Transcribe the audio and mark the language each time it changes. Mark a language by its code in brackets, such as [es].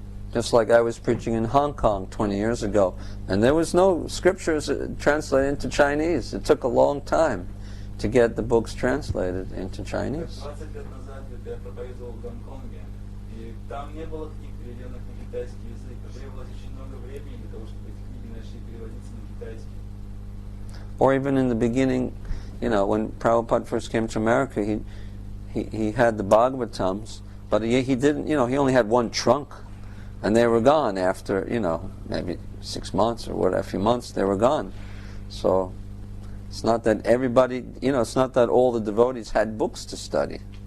[en] Just like I was preaching in Hong Kong 20 years ago, and there was no scriptures translated into Chinese. It took a long time to get the books translated into Chinese. [ru] 20 лет назад я проповедовал в Гонконге, и там не было книг, переведенных на китайский язык. Потребовалось очень много времени для того, чтобы эти книги начали переводиться на китайский. [en] Or even in the beginning, when Prabhupada first came to America, he had the Bhagavatams, but he didn't, he only had one trunk, and they were gone after, maybe 6 months or whatever, a few months, they were gone. So it's not that everybody, it's not that all the devotees had books to study.